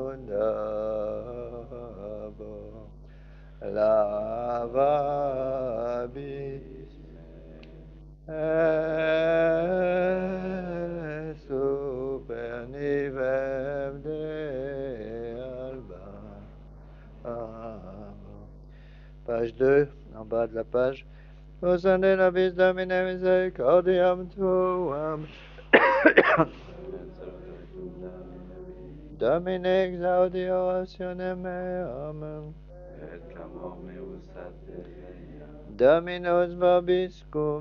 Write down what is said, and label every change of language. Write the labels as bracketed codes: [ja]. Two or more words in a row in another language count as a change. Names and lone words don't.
[la] fundabo, lavabis et super nivem de alba. [fr] Page 2, en bas de la page. [la] Osane nobis Domine misericordiam tuam. Domine exaudi orationem meam. Et clamor meus adveria. Dominus vobiscum.